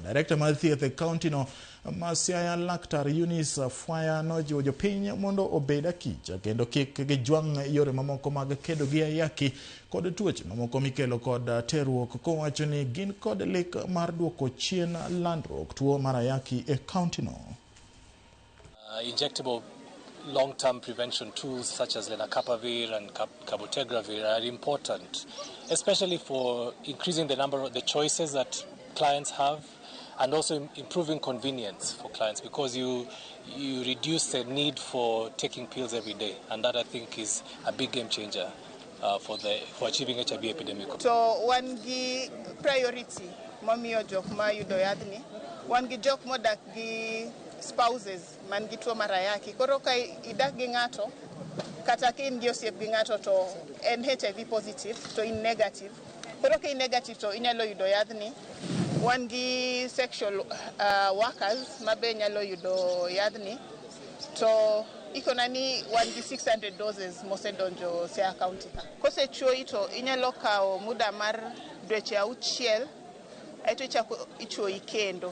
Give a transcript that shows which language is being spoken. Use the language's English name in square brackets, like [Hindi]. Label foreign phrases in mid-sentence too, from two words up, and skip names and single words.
[Luo (Kenya and Tanzania)] Direkta mar thieth e kaunti no ma Siaya Laktar Eunice Fwaya nojiwo jopiny mondo obed akich kendo kik gijwang' yore mamoko mag kedo gi Ayaki kod tuoche mamoko mikelo kod terruok, kowacho ni gin kod lek mar duoko chien landruok tuo mar Ayaki e kaunti no. [English] Injectable long-term prevention tools such as Lenacapavir and cabotegravir are important, especially for increasing the choices that clients have, and also improving convenience for clients, because you reduce the need for taking pills every day, and that I think is a big game changer for achieving HIV epidemic. [Luo (Kenya and Tanzania)] So one gi priority momiyo jok ma yudo yadhni, one gi jok modak gi spouses man gi tuo mar Ayaki. Koro ka idak gi ng'ato kata ka in gi osiep gi ng'ato to en [English] HIV positive [Luo (Kenya and Tanzania)] to in negative. Koro ka in negative to inyalo yudo yadhni. Wan gi [English] sexual workers [Luo (Kenya and Tanzania)] mabe nyalo yudo yadhni. To ikona ni wan gi 600 doses mosedonjo Siaya County. Kosechuoyi to inyalo kawo muda mar dweche 6 aito ichuoyi kendo.